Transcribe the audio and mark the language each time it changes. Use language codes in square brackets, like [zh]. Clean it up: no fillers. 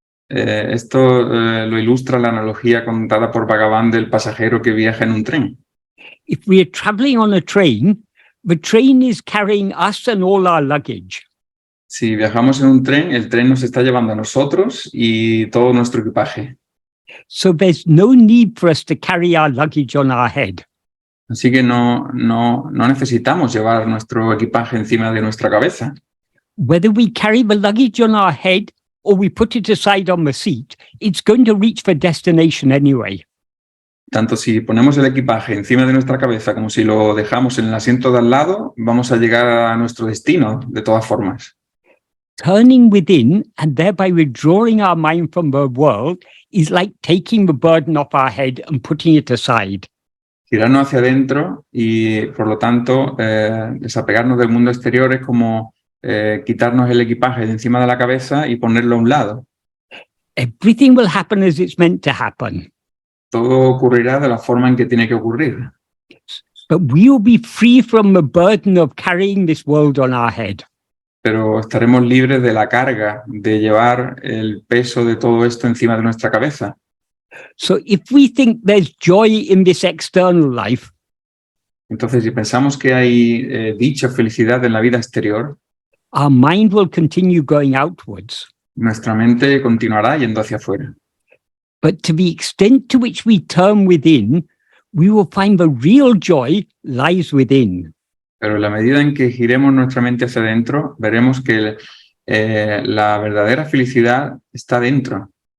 [es] Esto lo ilustra la analogía contada por Bhagavan del pasajero que viaja en un tren. [en] If we are traveling on a train, the train is carrying us and all our luggage. [es] Si viajamos en un tren, el tren nos está llevando a nosotros y todo nuestro equipaje. [en] So there's no need for us to carry our luggage on our head. [es] Así que no necesitamos llevar nuestro equipaje encima de nuestra cabeza. [en] Whether we carry the luggage on our head or we put it aside on the seat, it's going to reach the destination anyway. [es] Tanto si ponemos el equipaje encima de nuestra cabeza como si lo dejamos en el asiento de al lado, vamos a llegar a nuestro destino de todas formas. [en] Turning within and thereby withdrawing our mind from the world is like taking the burden off our head and putting it aside. [es] Girarnos hacia adentro y, por lo tanto, desapegarnos del mundo exterior es como quitarnos el equipaje de encima de la cabeza y ponerlo a un lado. [en] Everything will happen as it's meant to happen. [es] Todo ocurrirá de la forma en que tiene que ocurrir. [en] But we will be free from the burden of carrying this world on our head. [es] Pero estaremos libres de la carga de llevar el peso de todo esto encima de nuestra cabeza. [en] So if we think there's joy in this external life, [es] entonces si pensamos que hay dicha felicidad en la vida exterior, [en] our mind will continue going outwards. [es] Nuestra mente continuará yendo hacia afuera. [en] But to the extent to which we turn within, we will find the real joy lies within. [es] Pero en la medida en que giremos nuestra mente hacia adentro, veremos que la verdadera felicidad está dentro.